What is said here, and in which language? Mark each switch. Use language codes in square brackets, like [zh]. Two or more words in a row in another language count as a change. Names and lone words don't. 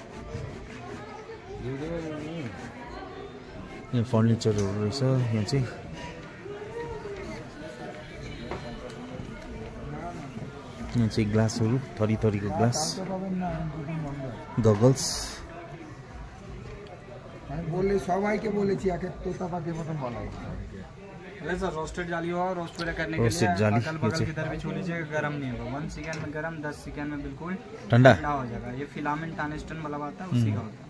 [ne] यहाँ फर्निचरहरू रहेछ यहाँ चाहिँ ग्लासहरू थरीको ग्लास गगल्स बोले सबाई के बोले चिया के तोता पाके बटन बनाए [hi] अरे सर रोस्टेड जाली हो, रोस्ट वगैरह करने के रोस्टेड लिए जाली, अगल बगल की तरफ भी छू लीजिएगा, गर्म नहीं होगा। 1 सेकंड में गर्म, 10 सेकंड में बिल्कुल ठंडा हो जाएगा। ये फिलामेंट टंगस्टन वाला आता है, उसी का होता है।